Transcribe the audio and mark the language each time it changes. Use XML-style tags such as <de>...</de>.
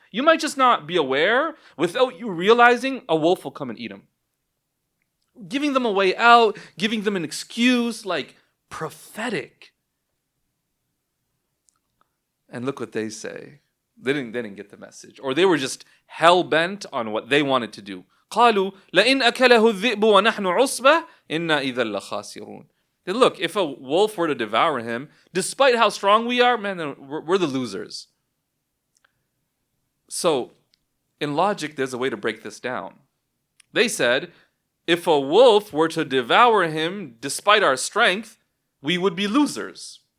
<en>You might just not be aware. Without you realizing, a wolf will come and eat him. Giving them a way out, giving them an excuse, like prophetic. And look what they say. They didn't get the message. Or they were just hell-bent on what they wanted to do.</en> <ar>قالوا لئن أكله الذئب ونحن عصبة إنا إذا لخاسرون.</ar> <en>Look, if a wolf were to devour him, despite how strong we are, man, then we're the losers. So, in logic, there's a way to break this down. They said, if a wolf were to devour him despite our strength, we would be losers.</en>